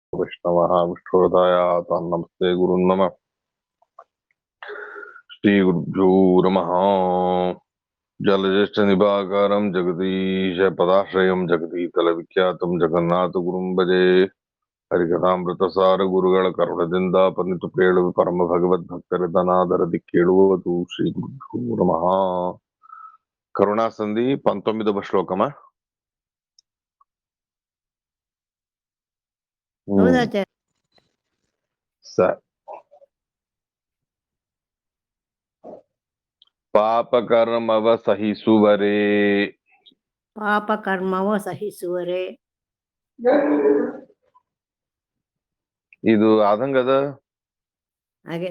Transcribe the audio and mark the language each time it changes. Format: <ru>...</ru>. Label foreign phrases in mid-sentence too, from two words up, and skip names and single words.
<sa>वैष्णवः विष्णुहृदयात् नमस्ते गुरुन् नमः। श्रीगुरुभ्यो नमः। जलज्येष्ठनिभाकारं जगदीशपदाश्रयं जगदीतलविख्यातं जगन्नाथगुरुं भजे।</sa> <kn>ಹರಿಕಥಾಮೃತಸಾರ ಗುರುಗಳ ಕರುಣದಿಂದ ಪನಿತು ಕೇಳುವ ಪರಮ ಭಗವದ್ಭಕ್ತರಿದನಾದರದಿ ಕೇಳುವುದು</kn> <sa>ಶ್ರೀ ಗುರುಭ್ಯೋ ನಮಃ.</sa> <te>కరుణా సంధి 19వ శ్లోకమా? సరే.</te> <kn>ಪಾಪಕರ್ಮವ ಸಹಿಸುವರೇ. ಪಾಪಕರ್ಮವ ಸಹಿಸುವರೇ. ಇದು ಆದಂಗದ ಆಗ್ಯದ</kn>